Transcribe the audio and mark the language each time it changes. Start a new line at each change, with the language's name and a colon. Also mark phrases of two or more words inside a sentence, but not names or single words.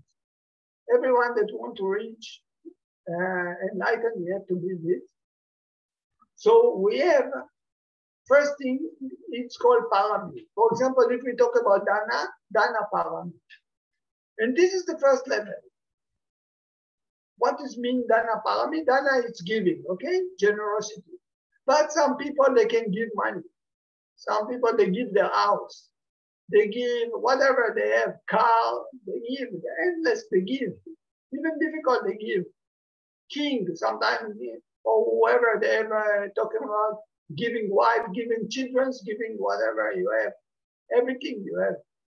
English: Everyone that wants to reach enlightened, we have to build it. So we have, first thing, it's called parami. For example, if we talk about
Pali: dana parami.
English: And this is the first level. What does mean
Pali: dana parami?
English: Dana is giving, okay? Generosity. But some people, they can give money. Some people, they give their house. They give whatever they have, car, they give, endless, they give. Even difficult, they give. King, sometimes, or whoever they ever talking about, giving wife, giving children, giving whatever you have, everything you have.